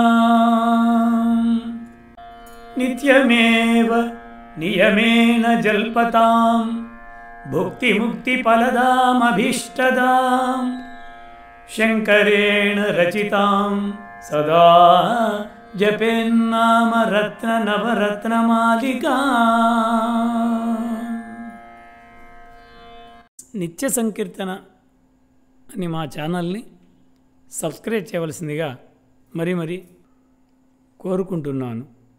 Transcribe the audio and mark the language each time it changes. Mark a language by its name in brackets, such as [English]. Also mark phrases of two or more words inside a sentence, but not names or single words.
[Sanskrit] नित्यमेव नियमेन जल्पतां भुक्तिमुक्तिफलदामभीष्टदां शङ्करेण रचितां सदा जपेन्नाम रत्न नवरत्नमालिका [Telugu] నిత్య సంకీర్తన అని మా ఛానల్ని సబ్స్క్రైబ్ చేయవలసిందిగా మరీ కోరుకుంటున్నాను.